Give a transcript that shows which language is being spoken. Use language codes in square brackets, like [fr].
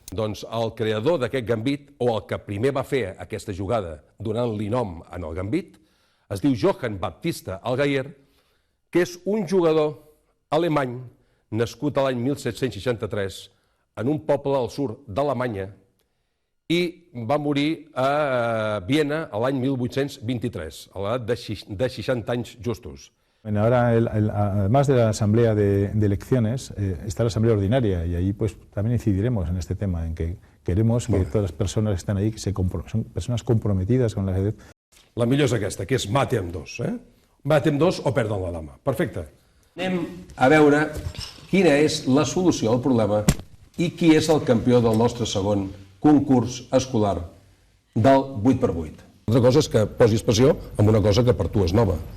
[ca] Doncs el creador d'aquest gambit, o el que primer va fer aquesta jugada donant-li nom en el gambit, es diu Johann Baptista Allgaier, que és un jugador alemany nascut a l'any 1763 en un poble al sud d'Alemanya i va morir a Viena l'any 1823, a l'edat de 60 anys justos. [es] Ahora, además de la asamblea de elecciones, está la asamblea ordinaria y ahí pues también incidiremos en este tema, en que queremos que todas las personas que están ahí son personas comprometidas con la ajedrez. [ca] La millor és aquesta, que és mate amb dos. Mate amb dos o perden la dama. Perfecte. Anem a veure quina és la solució al problema i qui és el campió del nostre segon concurs escolar del 8x8. Una cosa és que posis passió en una cosa que per tu és nova.